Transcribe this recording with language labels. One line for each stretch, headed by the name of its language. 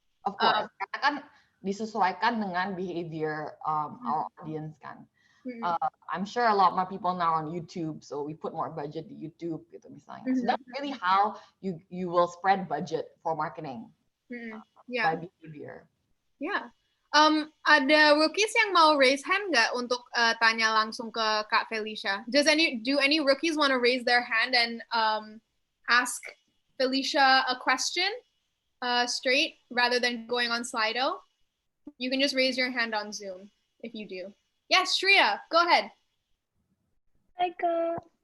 English: Of course,
Indonesian: karena kan disesuaikan dengan behavior our audience kan.
English: I'm sure a lot more people now on YouTube, so we put more budget to YouTube gitu misalnya. So that's really how you will spread budget for marketing by behavior. Yeah.
Indonesian: Ada rookies yang mau raise hand nggak untuk tanya langsung ke Kak Felicia?
English: Do any rookies want to raise their hand and ask Felicia a question straight rather than going on Slido? You can just raise your hand on Zoom if you do. Yes, Shreya, go ahead. Hi, Ka.